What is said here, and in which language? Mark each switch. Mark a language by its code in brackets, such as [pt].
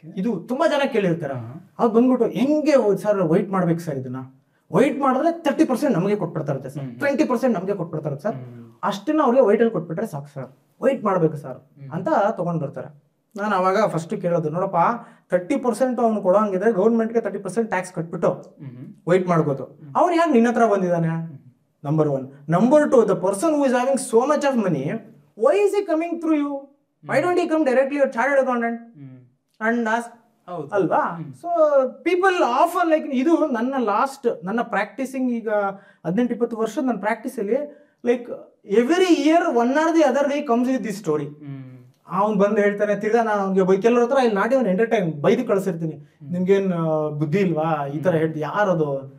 [kn] ಇದು ತುಂಬಾ ಜನ ಕೇಳಿರ್ತಾರೆ. ಅದು ಬಂದ್ಬಿಟ್ಟು ಹೆಂಗೆ ಸರ್ ವೈಟ್ ಮಾಡ್ಬೇಕು ಸರ್, ಇದನ್ನ ವೈಟ್ ಮಾಡಿದ್ರೆ 30% ನಮಗೆ ಕೊಟ್ಬಿಡ್ತಾರಂತೆ ಸರ್, 20% ನಮಗೆ ಕೊಟ್ಬಿಡ್ತಾರಂತೆ ಸರ್, ಅಷ್ಟನ್ನ ಅವ್ರಿಗೆ ವೈಟ್ ಅಲ್ಲಿ ಕೊಟ್ಬಿಟ್ರೆ ಸಾಕು ಸರ್, ವೈಟ್ ಮಾಡ್ಬೇಕು ಸರ್ ಅಂತ ತಗೊಂಡ್ ಬರ್ತಾರೆ. ನಾನು ಅವಾಗ ಫಸ್ಟ್ ಕೇಳೋದು, ನೋಡಪ್ಪ 30% ಅವ್ನು ಕೊಡೋ ಹಂಗಿದ್ರೆ ಗೌರ್ಮೆಂಟ್ಗೆ 30% ಟ್ಯಾಕ್ಸ್ ಕಟ್ಬಿಟ್ಟು ವೈಟ್ ಮಾಡ್ಬೋದು. ಅವ್ನು ಯಾಕೆ ನಿನ್ನ ಹತ್ರ ಬಂದಿದ್ದಾನೆ? [en] Number 1. Number 2, the person who is having so much of money, why is he coming through you? Why don't he come directly your chartered accountant and ask? [kn] ಅಲ್ವಾ? [en] so people offer like [kn] ಇದು ನನ್ನ practising ಈಗ 18-20 ವರ್ಷದ ನನ್ನ practice ಅಲ್ಲಿ [en] Like every year one or the other day comes with this story. [kn] ಅವ್ನು ಬಂದು ಹೇಳ್ತಾನೆ, ತಿರ್ಗಾ ನಾನು ಅವ್ನಿಗೆ ಕೆಲವ್ರ ಹತ್ರ ಇಲ್ಲಿ ನಾಟಿ ಅವ್ನು ಎಂಟರ್ಟೈನ್ ಬೈದು ಕಳಿಸಿರ್ತೀನಿ, ನಿಮ್ಗೇನ್ ಬುದ್ಧಿ ಇಲ್ವಾ ಈ ತರ ಹೇಳ್ತಿ, ಯಾರದು?